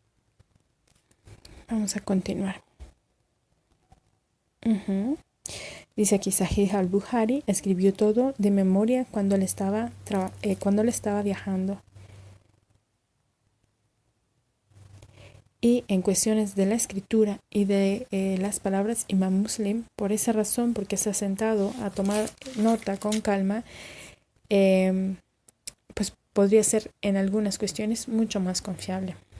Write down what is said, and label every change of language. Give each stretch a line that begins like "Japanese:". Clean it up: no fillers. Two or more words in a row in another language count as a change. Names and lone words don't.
Spanish: Vamos a continuar. Dice aquí Sahih al-Bukhari escribió todo de memoria cuando él estaba viajando. Y en cuestiones de la escritura y de las palabras, Imam Muslim, por esa razón, porque se ha sentado a tomar nota con calma, pues podría ser en algunas cuestiones mucho más confiable.